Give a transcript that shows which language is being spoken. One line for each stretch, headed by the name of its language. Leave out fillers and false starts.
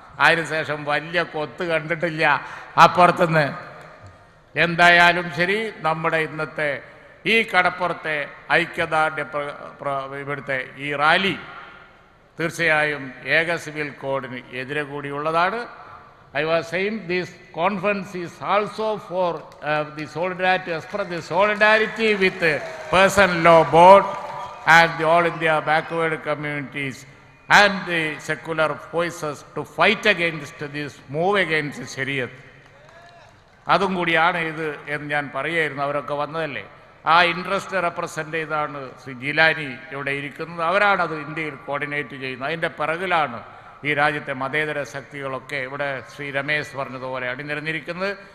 Malayalam: അതിനുശേഷം വലിയ കൊത്ത് കണ്ടിട്ടില്ല അപ്പുറത്തുനിന്ന്. എന്തായാലും ശരി, നമ്മുടെ ഇന്നത്തെ ഈ കടപ്പുറത്തെ ഐക്യദാർഢ്യ ഇവിടുത്തെ ഈ റാലി തീർച്ചയായും ഏക സിവിൽ കോഡിന് എതിരെ കൂടിയുള്ളതാണ്.
English: I was saying this conference is also for the solidarity, express the solidarity with the person law board and the All India backward communities and the secular voices to fight against this, move against Shariat.
Malayalam: അതും കൂടിയാണ് ഇത് എന്ന് ഞാൻ പറയുമായിരുന്നു. അവരൊക്കെ വന്നതല്ലേ, ആ interest represent ചെയ്താണ് ശ്രീ ജിലാനി ഇവിടെ ഇരിക്കുന്നത്. അവരാണത് ഇന്ത്യയിൽ കോർഡിനേറ്റ് ചെയ്യുന്നത്. അതിൻ്റെ പിറകിലാണ് ഈ രാജ്യത്തെ മതേതര ശക്തികളൊക്കെ ഇവിടെ ശ്രീ രമേശ് പറഞ്ഞതുപോലെ അണിനിരന്നിരിക്കുന്നത്.